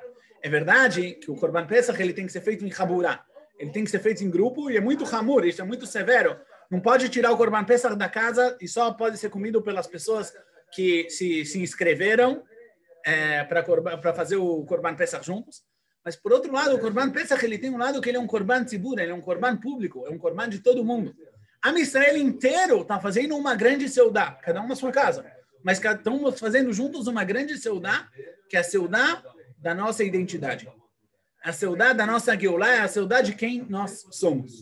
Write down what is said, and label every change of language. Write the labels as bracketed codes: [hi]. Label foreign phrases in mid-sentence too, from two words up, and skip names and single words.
[pt] É verdade que o [he] קרבן פסח [pt] ele tem que ser feito em Haburá. Ele tem que ser feito em grupo e é muito hamur, isso é muito severo. Não pode tirar o [he] קרבן פסח [pt] da casa e só pode ser comido pelas pessoas que se inscreveram para fazer o [he] קרבן פסח [pt] juntos. Mas, por outro lado, o [he] קרבן פסח [pt] ele tem um lado que ele é um [he] קרבן ציבור, [pt] ele é um Korban público, é um Korban de todo mundo. A Israel inteiro está fazendo uma grande seudá, cada um na sua casa. Mas estamos fazendo juntos uma grande seudá, que é a seudá da nossa identidade. A seudá da nossa Geulah é a seudá de quem nós somos.